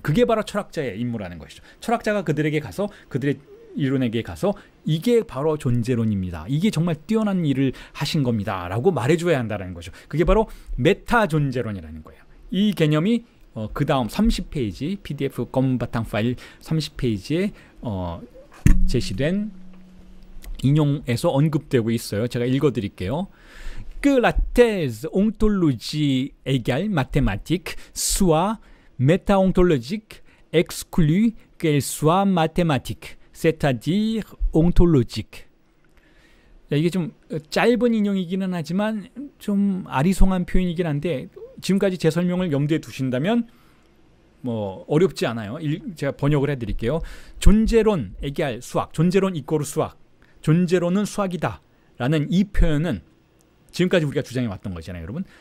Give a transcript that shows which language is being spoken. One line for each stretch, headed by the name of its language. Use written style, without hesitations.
Korean: 그게 바로 철학자의 임무라는 것이죠. 철학자가 그들에게 가서, 그들의 이론에게 가서 이게 바로 존재론입니다, 이게 정말 뛰어난 일을 하신 겁니다 라고 말해줘야 한다는 거죠. 그게 바로 메타 존재론이라는 거예요. 이 개념이 그 다음 30페이지 PDF 검바탕 파일 30페이지에 제시된 인용에서 언급되고 있어요. 제가 읽어드릴게요.
French: Que la thèse ontologie égale mathématique soit métaontologique exclut qu'elle soit mathématique, c'est-à-dire ontologique.
Korean: 이게 좀 짧은 인용이기는 하지만 좀 아리송한 표현이긴 한데, 지금까지 제 설명을 염두에 두신다면 어렵지 않아요. 제가 번역을 해드릴게요. 존재론 égale 수학, 존재론 이꼬르 수학, 존재론은 수학이다 라는 이 표현은 지금까지 우리가 주장해 왔던 거잖아요, 여러분.